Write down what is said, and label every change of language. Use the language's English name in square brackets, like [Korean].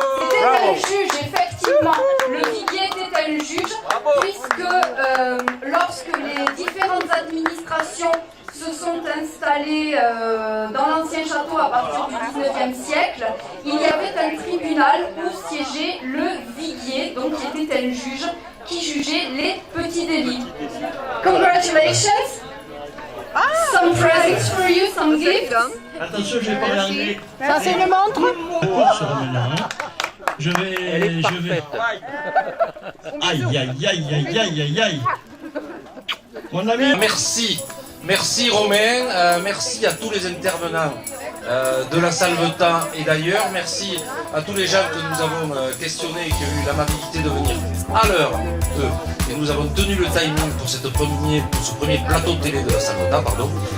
[French] C'était un juge, effectivement. Le viguier était un juge, puisque lorsque les différentes administrations se sont installées dans l'ancien château à partir du 19e siècle, il y avait un tribunal où siégeait le viguier, donc qui était un juge qui jugeait les petits délits. [English] Congratulations! Some presents for you, some gifts. [French] Attention, je vais parler anglais. Ça, c'est une montre? Je vais. Aïe, aïe, aïe, aïe, aïe, aïe, aïe. Mon ami. Merci Romain, merci à tous les intervenants de la Salvetat et d'ailleurs, merci à tous les gens que nous avons questionnés et qui ont eu l'amabilité de venir à l'heure, et nous avons tenu le timing pour ce premier plateau de télé de la Salvetat, pardon.